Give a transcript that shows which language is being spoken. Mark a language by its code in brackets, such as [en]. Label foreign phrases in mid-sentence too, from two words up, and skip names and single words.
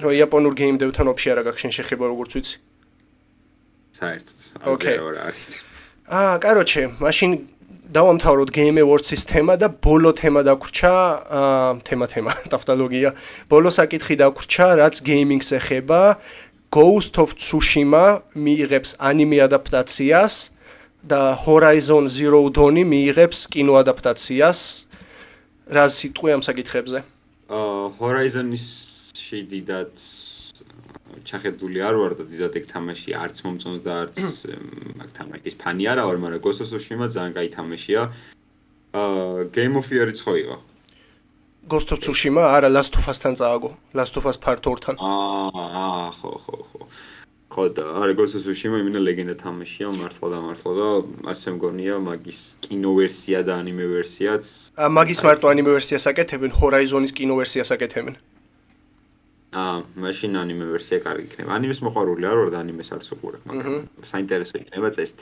[ka] რომ იაპონურ [en] game dev-თან [ka] вообще არ აქვს შენ შეხება როგორც ვიცი. საერთოდ, აზე რა არის. короче, მაშინ დავამთავროთ Game Awards-ის თემა და ბოლო თემა დაგვრჩა, თემა, ტავტოლოგია. ბოლო საკითხი დაგვრჩა, რაც გეიმინგს ეხება. Ghost of Tsushima მიიღებს ანიმე ადაპტაციას და Horizon Zero Dawn მიიღებს კინო ადაპტაციას. რა სიტყვი ამ საკითხებზე? Horizon-ში დიდად ჩახედული არ ვარ და დიდად ეგ თამაში არც მომწონს და არც მაგ თამაშის ფანი არა ვარ, მაგრამ Ghost of Tsushima ძალიან კაი თამაშია. Game of Year-იც ხო იყო? Ghost of Tsushima არა Last of Us-თან წააგო, Last of Us Part 2-თან. ხო. ხო და არა Ghost of Tsushima იმენა ლეგენდა თამაშია, მართლა და ასე მგონია მაგის კინო ვერსია და ანიმე ვერსიაც. მაგის მარტო ანიმე ვერსიას აკეთებენ, Horizon-ის კინო ვერსიას აკეთებენ. მაშინ ანიმე ვერსია კარგი იქნება. ანიმეს მოყვარული არ ვარ და ანიმეს არც უყურებ, მაგრამ საინტერესო იქნება წესით.